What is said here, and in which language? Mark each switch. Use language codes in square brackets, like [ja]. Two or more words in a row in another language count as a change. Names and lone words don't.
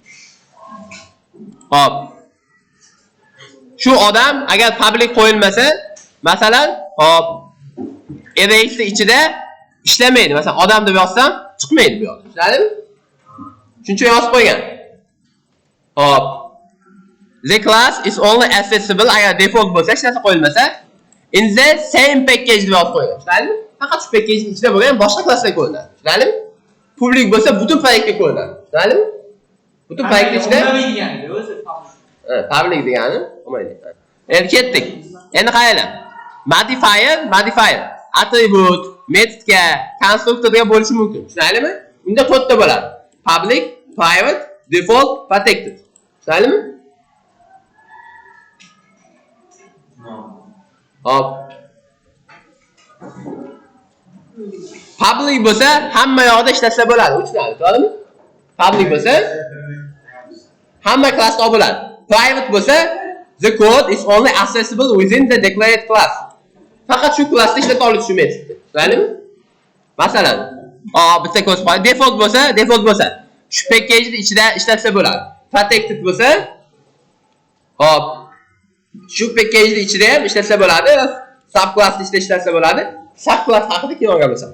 [uz] Hop. Shu odam agar public qo'yilmasa, masalan, hop, array'ni ichida ishlamaydi. Masalan, odam deb yozsam, chiqmaydi bu yoqda. Tushunarlimi? Shuning uchun yozib qo'ygan. Hop. [en] The class is only accessible [uz] agar default bo'lsa, hech narsa qo'yilmasa, [en] in the same package [uz] deb yozib qo'ygan. Tushunarlimi? Faqat shu package ichida bo'lgan boshqa klassga qo'yiladi. Tushunarlimi? Public bo'lsa butun proyektga qo'yiladi. Tushunarlimi? Butun proyekt ichida public degani, olmaydi. Endi ketdik. Endi qaranglar. Modifier attribute, metodga, konstruktorga bo'lishi mumkin. Tushunarlimi? Unda to'rtta bo'ladi. [en] Public, private, default, protected. [uz] Tushunarlimi? Hop. Public bo'lsa hamma yoqda ishlatsa bo'ladi. Tushunarli, to'g'rimi? Public bo'lsa hamma klassda bo'ladi. [en] Private bo'lsa the code is only accessible within the declared class. [uz] Faqat shu klassda ishlata oladi shu metodni. Tushunarlimi? Masalan, bitta ko'z qo'y. Default bo'lsa shu package ichida ishlatsa bo'ladi. Protected bo'lsa hop shu package ichida ham ishlatsa bo'ladi. Subclassda ishlatsa bo'ladi. Subclass haqida keyin gaplashamiz.